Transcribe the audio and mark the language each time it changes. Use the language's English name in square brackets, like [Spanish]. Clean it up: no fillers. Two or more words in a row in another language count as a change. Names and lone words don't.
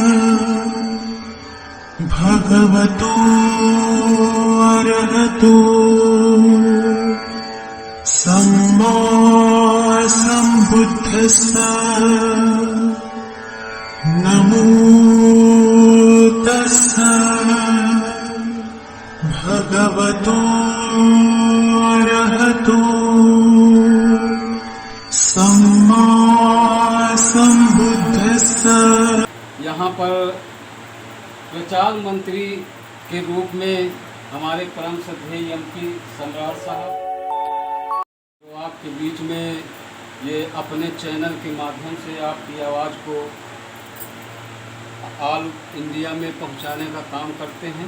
[Pali] भगवतो अरहतो सम्मा सम्बुद्धस्सा नमो तस्सा भगवतो अरहतो सम्मा सम्बुद्धस्सा। [Hindi] यहाँ पर प्रचार मंत्री के रूप में हमारे परम श्रद्धेय एमपी सम्राट साहब जो आपके बीच में ये अपने चैनल के माध्यम से आपकी आवाज़ को ऑल इंडिया में पहुंचाने का काम करते हैं।